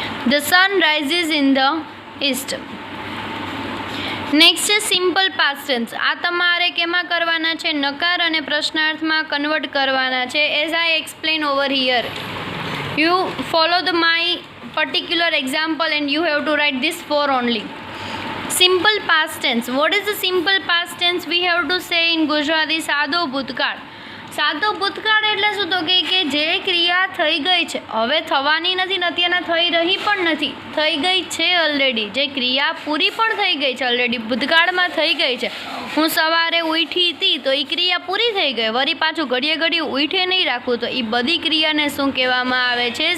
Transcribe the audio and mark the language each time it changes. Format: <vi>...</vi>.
<en>The sun rises in the east. Next છે simple past tense.</en> <gu>આ તમારે કેમાં કરવાના છે, નકાર અને પ્રશ્નાર્થમાં કન્વર્ટ કરવાના છે.</gu> <en>As I explain over here, you follow the my particular example and you have to write this 4 only. Simple past tense. What is the simple past tense? We have to say in Gujarati</en> <gu>સાદો ભૂતકાળ. સાદો ભૂતકાળ એટલે શું તો કે જે ક્રિયા થઈ ગઈ છે, હવે થવાની નથી ને અત્યારના થઈ રહી પણ નથી, થઈ ગઈ છે ઓલરેડી, જે ક્રિયા પૂરી પણ થઈ ગઈ છે ઓલરેડી, ભૂતકાળમાં થઈ ગઈ છે. હું સવારે ઉઠી હતી તો એ ક્રિયા પૂરી થઈ ગઈ, વળી પાછું ઘડીએ ઉઠે નહીં રાખવું, તો એ બધી ક્રિયાને શું કહેવામાં આવે છે?</gu>